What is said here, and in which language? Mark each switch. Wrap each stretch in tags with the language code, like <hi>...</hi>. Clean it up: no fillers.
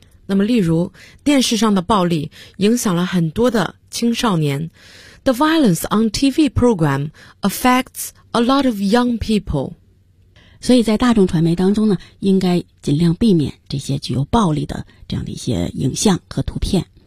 <zh>那么例如电视上的暴力影响了很多的青少年。</zh> <en>The violence on TV program affects a lot of young people.</en> <zh>所以在大众传媒当中呢，应该尽量避免这些具有暴力的这样的一些影像和图片。</zh>